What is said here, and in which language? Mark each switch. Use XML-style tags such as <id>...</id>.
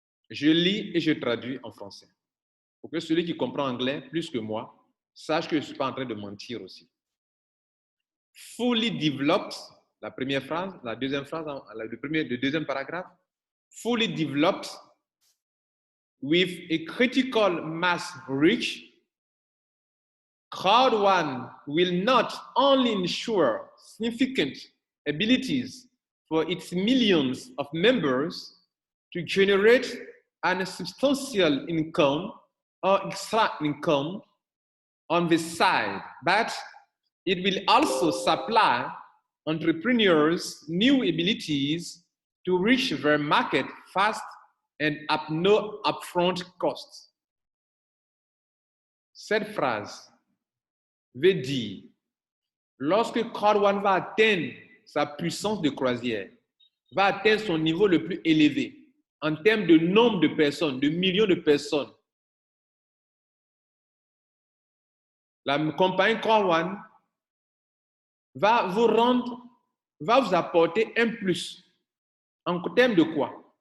<fr>Je lis et je traduis en français. Pour que celui qui comprend anglais plus que moi sache que je ne suis pas en train de mentir aussi.</fr> <en>Fully developed,</en> <fr>la première phrase, la deuxième phrase, le deuxième paragraphe.</fr> <en>Fully developed with a critical mass reach, CrowdOne will not only ensure significant abilities for its millions of members to generate a substantial income or extra income on the side, but it will also supply entrepreneurs new abilities to reach their market fast and at no upfront costs.</en> <fr>Cette phrase veut dire, lorsque CrowdOne va atteindre sa puissance de croisière, va atteindre son niveau le plus élevé en termes de nombre de personnes, de millions de personnes, la compagnie CrowdOne va vous apporter un plus. En termes de quoi?</fr>